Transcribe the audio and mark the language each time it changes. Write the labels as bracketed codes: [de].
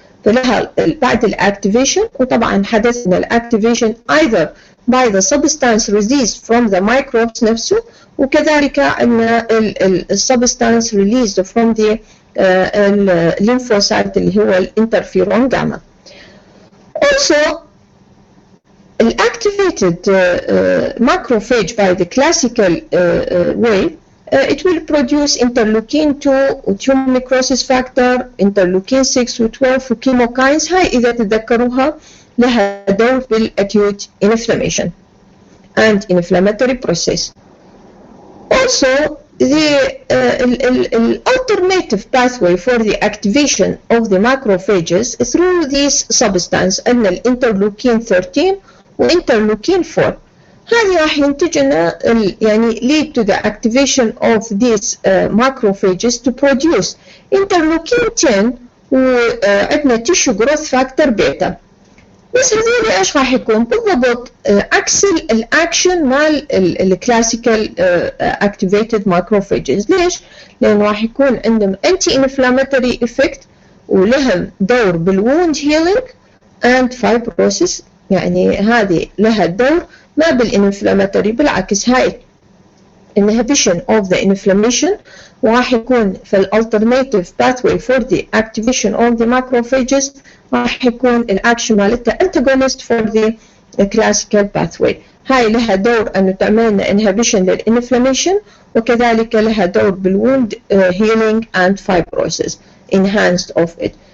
[ar] فلها بعد الactivation وطبعا حدثنا الactivation [en] either by the substance released from the microbes [ar] نفسه وكذلك أن [en] substance released from the lymphocyte [ar] اللي هو الانترفيرون جاما. [en] Also activated macrophage by the classical way it will produce interleukin 2 tumor necrosis factor, interleukin 6 [ar] و12 وكيموكاينز. هاي إذا تتذكروها لها دور بالacute inflammation [en] and inflammatory process. Also the alternative pathway for the activation of the macrophages through this substance [ar] أن الانترلوكين 13 وانترلوكين 4. هذه راح ينتج لنا يعني [en] lead to the activation of these macrophages to produce interleukin 10 وعندنا tissue growth factor beta. [ar] بس هذول ايش راح يكون بالضبط عكس الاكشن مال الكلاسيكال activated macrophages. ليش؟ لأنه راح يكون عندهم [en] anti inflammatory effect [ar] ولهم دور بالwound healing [en] and fibrosis. [ar] يعني هذه لها دور ما بالانفلاماتوري، بالعكس هاي [en] inhibition of the inflammation [ar] وراح يكون في الالترناتيف [en] pathway for the activation of the macrophages [ar] راح يكون الاكشن مالتها antagonist for the classical pathway. هاي لها دور انه تعمل لنا inhibition للinflammation وكذلك لها دور بالwound healing [en] and fibrosis enhanced of it.